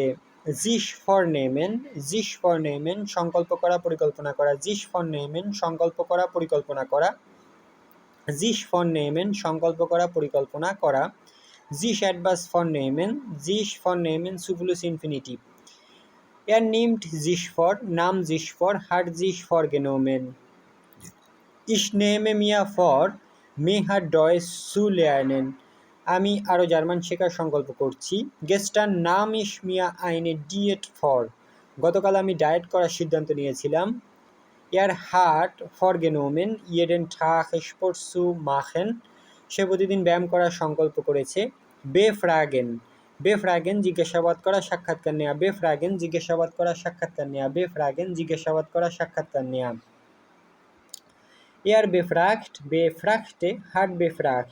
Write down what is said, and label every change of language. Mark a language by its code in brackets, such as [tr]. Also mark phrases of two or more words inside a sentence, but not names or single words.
[de] sich vornehmen [bn] সংকল্প করা, পরিকল্পনা করা। [de] sich vornehmen [bn] সংকল্প করা, পরিকল্পনা করা। [de] sich vornehmen [bn] সংকল্প করা, পরিকল্পনা করা। [de] sich etwas vornehmen zu plus Infinitiv. Er nimmt sich vor, নাম sich vor, hat sich vorgenommen. Ich nehme mir vor, mehr Deutsch zu lernen. [bn] আমি আরও জার্মান শেখার সংকল্প করছি। [de] Gestern nahm ich mir eine Diät vor. [bn] গতকাল আমি ডায়েট করার সিদ্ধান্ত নিয়েছিলাম। [de] Er hat vorgenommen, jeden Tag Sport zu machen. [bn] সে প্রতিদিন ব্যায়াম করার সংকল্প করেছে। বেফ্রাগেন জিজ্ঞাসাবাদ করা, সাক্ষাৎকার নেওয়া। বেফ্রাগেন জিজ্ঞাসাবাদ করা, সাক্ষাৎকার নেওয়া। বেফ্রাগেন জিজ্ঞাসাবাদ করা, সাক্ষাৎকার নেওয়া। [de] Er befragte, hat befragt.